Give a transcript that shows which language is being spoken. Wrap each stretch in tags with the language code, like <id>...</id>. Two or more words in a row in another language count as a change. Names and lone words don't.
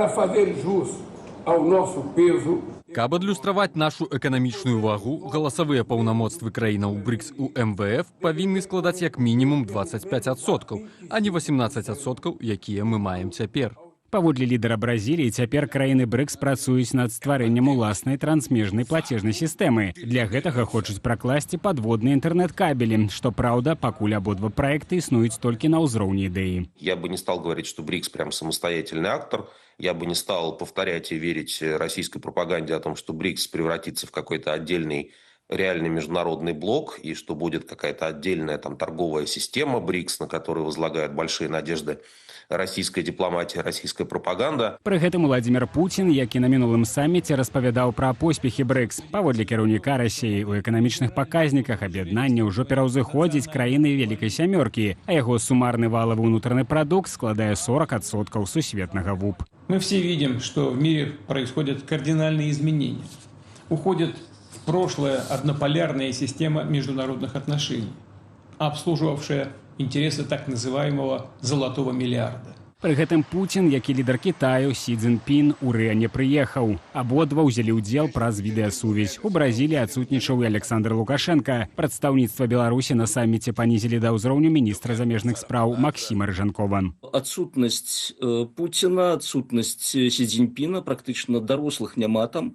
<be>Каб адлюстраваць нашу эканамічную вагу, галасавыя паўнамоцтвы краінаў БРИКС у МВФ павінны складаць як мінімум 25%, а не 18%, якія мы маем цяпер. Паводле лідара Бразіліі, цяпер краіны БРИКС працуюць над стварэннем уласнай трансмежнай плацежнай сістэмы. Для гэтага хочуць пракласці падводныя інтэрнэт-кабелі, што, праўда, пакуль абодва праекты існуюць толькі на ўзроўні ідэі.</be> <ru>Я бы не стал говорить, что БРИКС прям самостоятельный актор. Я бы не стал повторять и верить российской пропаганде о том, что БРИКС превратится в какой-то отдельный реальный международный блок и что будет какая-то отдельная там торговая система БРИКС, на которую возлагают большие надежды</ru> <be>расійская дыпламатія, расійская прапаганда. Пры гэтым Уладзімір Пуцін, які на мінулым саміце распавядаў пра поспехі БРИКС. Паводле кіраўніка Расіі, у эканамічных паказніках аб'яднання ўжо пераўзыходзіць краіны Вялікай сямёркі, а яго сумарны</be> <ru>валовый внутренний продукт</ru> <be>складае 40% сусветнага ВУП.</be> <ru>Мы все видим, что в мире происходят кардинальные изменения. Уходит в прошлое однополярная система международных отношений, обслуживавшая интересы так называемого «золотого миллиарда».</ru> <be>Пры гэтым Пуцін, як і лідар Кітаю, Сі Цзіньпін, у Рыа не прыехаў. Абодва ўзялі ўдзел праз відэасувязь. У Бразіліі адсутнічаў і Александр Лукашенко. Прадстаўніцтва Беларусі на саміце панізілі да ўзроўню міністра замежных спраў Максіма Рыжанкова. Адсутнасць Пуціна, адсутнасць Сі Цзіньпіна, практычна дарослых няма там.</be>